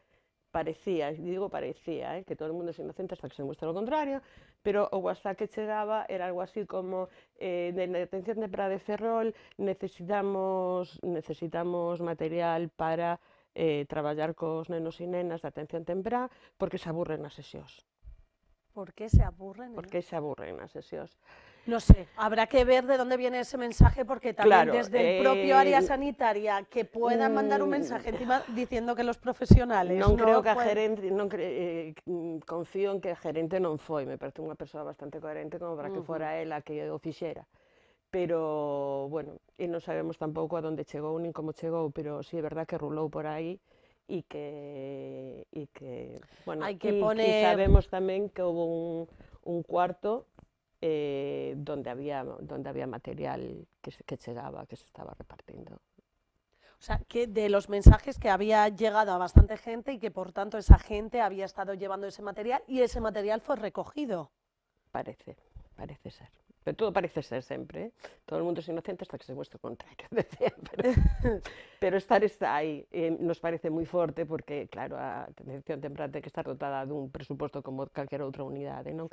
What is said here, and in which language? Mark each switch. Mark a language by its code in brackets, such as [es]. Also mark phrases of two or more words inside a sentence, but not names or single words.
[gl] digo parecía, que todo o mundo é inocente hasta que se demuestra o contrario, pero o WhatsApp que chegaba era algo así como de atención temprá de Ferrol, necesitamos material para traballar cos nenos e nenas de atención temprá porque se aburren nas sesións. [es] ¿Por qué se aburren? [gl] Porque se aburren nas sesións. [es] No sé, habrá que ver de dónde viene ese mensaje, porque también desde el propio área sanitaria que puedan mandar un mensaje encima diciendo que los profesionales [gl] non creo que a gerente, confío en que a gerente non foi, me parece unha persoa bastante coherente como para que fora ela que o fixera. Pero, bueno, e non sabemos tampouco a donde chegou nin como chegou, pero si é verdad que rulou por aí e que bueno, e sabemos tamén que houve un cuarto donde había material que chegaba, que se estaba repartindo. [es] O sea, que de los mensajes que había llegado a bastante gente y que por tanto esa gente había estado llevando ese material y ese material fue recogido. Parece ser. [gl] Pero todo parece ser sempre, todo o mundo é inocente hasta que se muestra o contrario, decía, pero estar está aí, nos parece moi forte porque, claro, a atención temprá ten que estar dotada dun presuposto como calquera outra unidade, non?